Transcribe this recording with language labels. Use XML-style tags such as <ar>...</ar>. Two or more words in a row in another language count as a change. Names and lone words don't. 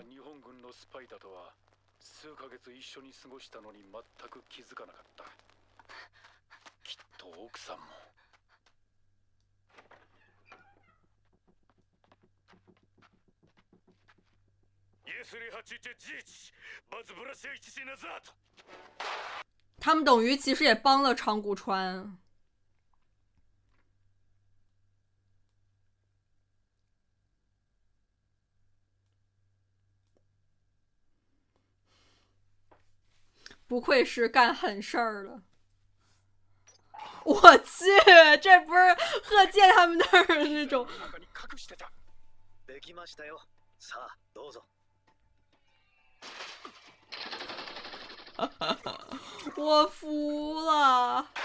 <ja>日本軍のスパイだとは数ヶ月一緒に過ごしたのに全く気づかなかった。きっと奥さんも。</ja> <zh>他们等于其实也帮了长谷川。不愧是干狠事儿了。我去，这不是贺建他们那儿的那种。</zh> <ja>できましたよ。さあ、どうぞ。</ja> <zh>我服了。</zh>